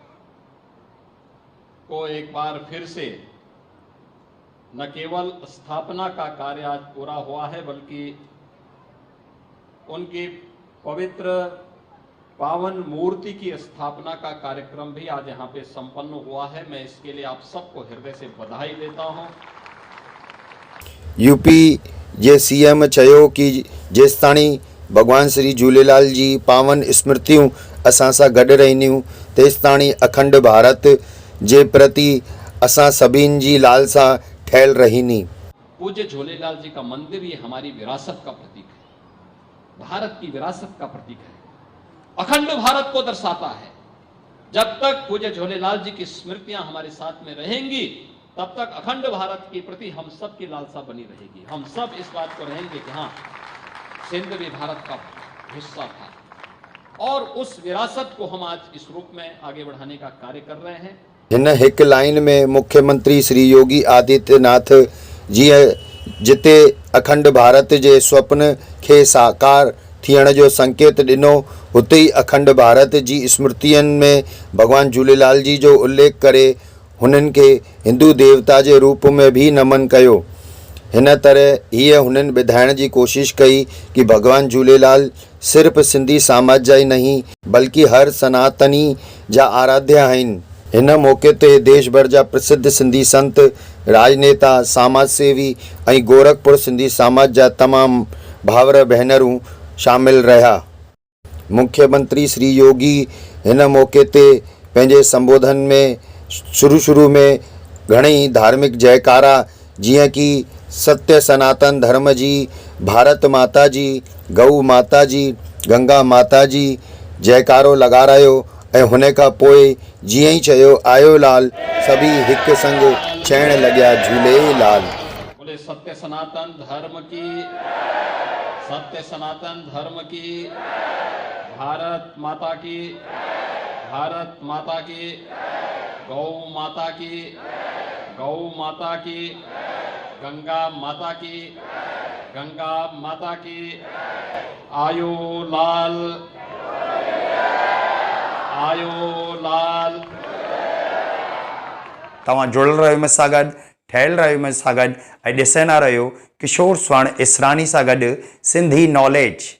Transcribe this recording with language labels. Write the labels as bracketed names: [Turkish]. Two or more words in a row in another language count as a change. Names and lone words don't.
[Hindi] को एक बार फिर से न केवल स्थापना का कार्य आज पूरा हुआ है, बल्कि उनकी पवित्र पावन मूर्ति की स्थापना का कार्यक्रम भी आज यहाँ पे संपन्न हुआ है। मैं इसके लिए आप सबको हृदय से बधाई देता हूँ। [Sindhi] यूपी जे सीएम चयो कि जेसिताणी भगवान श्री झूलेलाल जी पावन स्मृतियूं असां सां गॾु रहंदियूं, तेसिताणी अखंड भारत जे प्रति असां सभिनि जी लालसा ठहियल रहंदी। [Hindi] पूज्य झूलेलाल जी का मंदिर ये हमारी विरासत का प्रतीक है, भारत की विरासत का प्रतीक है, अखंड भारत को दर्शाता है। जब तक पूज्य झूलेलाल जी की स्मृतियां हमारे साथ में रहेंगी, तब तक अखंड भारत के प्रति हम सब की लालसा बनी रहेगी। हम सब इस बात को रहेंगे कि हाँ, सिंध भी भारत का हिस्सा था और उस विरासत को हम आज इस रूप में आगे बढ़ाने का कार्य कर रहे हैं। [Sindhi] हिन हिकु लाइन में मुख्यमंत्री श्री योगी आदित्यनाथ जी जिते अखंड भारत जे स्वप्न खे साकार थियण जो संकेत ॾिनो, हुते ई अखंड भारत जी स्मृतियुनि में भगवान झूलेलाल जी जो उल्लेख करे हुननि खे हिंदू देवता जे रूप में भी नमन कयो। हिन तरह हीअ हुननि ॿुधाइण जी कोशिश कई कि भगवान झूलेलाल सिर्फ़ सिंधी समाज जा ई नहीं बल्कि हर सनातनी जा आराध्य आहिनि। हिन मौक़े ते देश भर जा प्रसिद्ध सिंधी संत, राजनेता, समाज सेवी ऐं गोरखपुर सिंधी समाज जा तमामु भावर भेनरूं शामिल रहिया। मुख्यमंत्री श्री योगी हिन मौक़े ते पंहिंजे संबोधन में शुरू में घणेई धार्मिक जयकारा जीअं कि सत्य सनातन धर्म जी, भारत माता जी, गऊ माता जी, गंगा माता जी जयकारो लॻारायो ऐं हुन खां पोइ जीअं ई चयो आयो लाल, सभी हिकु संग चइण लॻिया झूलेलाल। [Hindi] बोले सत्य सनातन धर्म की, सत्य सनातन धर्म की, भारत माता की, भारत माता की, गौ माता की, गौ माता की, गंगा माता की, गंगा माता की आयु लाल आयु लाल। [Sindhi] तव्हां जुड़ियल रहियो मूंसां गॾु, ठहियल रहियो मूंसां गॾु ऐं ॾिसंदा रहियो किशोर स्वर्ण इसरानी सां गॾु सिंधी नॉलेज।